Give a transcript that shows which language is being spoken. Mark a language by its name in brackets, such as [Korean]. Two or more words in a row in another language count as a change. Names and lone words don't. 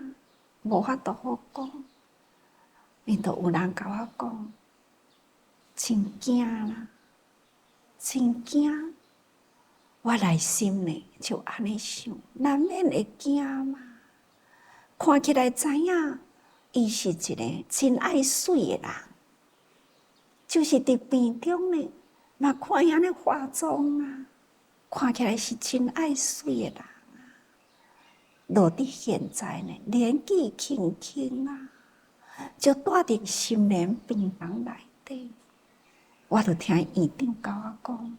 [Min Nan Chinese] 无法度好讲，因都有人甲我讲，真惊啦，真惊。我内心呢就安尼想，难免会惊嘛。看起来知影，伊是一个真爱水的人，就是伫病中呢，嘛看伊安尼化妆啊，看起来是真爱水的人啊。落伫现在呢，年纪轻轻啊，就住伫心莲病房内底，我就听院长甲我讲。